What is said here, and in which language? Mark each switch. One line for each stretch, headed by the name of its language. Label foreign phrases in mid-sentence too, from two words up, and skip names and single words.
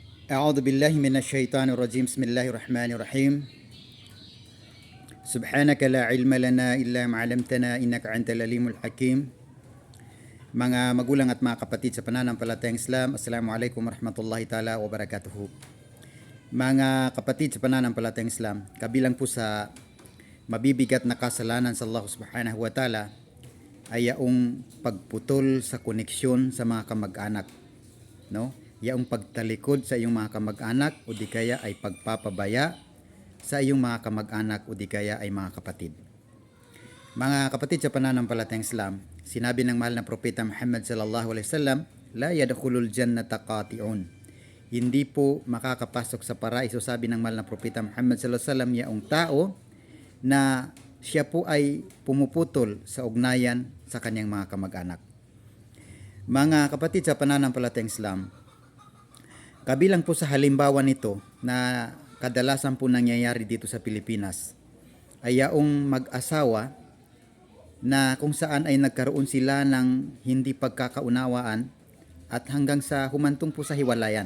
Arabic: أعوذ بالله من الشيطان الرجيم بسم الله الرحمن الرحيم سبحانك لا علم لنا إلا ما علمتنا إنك أنت العليم الحكيم.
Filipino: Mga magulang at mga kapatid sa pananampalatayang Islam,
Arabic: السلام عليكم ورحمة الله تعالى وبركاته.
Filipino: Mga kapatid sa pananampalatayang Islam, kabilang po sa mabibigat na kasalanan sa Allah
Arabic: سبحانه وتعالى
Filipino: ay yaong pagputol sa koneksyon sa mga kamag-anak, no? Yaong pagtalikod sa iyong mga kamag-anak o di kaya ay pagpapabaya sa iyong mga kamag-anak o di kaya ay mga kapatid. Mga kapatid sa pananampalatayang Islam, sinabi ng mahal na propeta Muhammad
Arabic: صلى الله عليه وسلم, لا يدخل الجنة قاطع.
Filipino: Hindi po makakapasok sa paraiso, sabi ng mahal na propeta Muhammad
Arabic: صلى الله عليه وسلم,
Filipino: yaong tao na siya po ay pumuputol sa ugnayan sa kanyang mga kamag-anak. Mga kapatid sa pananampalatayang Islam, kabilang po sa halimbawa nito na kadalasan po nangyayari dito sa Pilipinas ay yaong mag-asawa na kung saan ay nagkaroon sila ng hindi pagkakaunawaan at hanggang sa humantong po sa hiwalayan.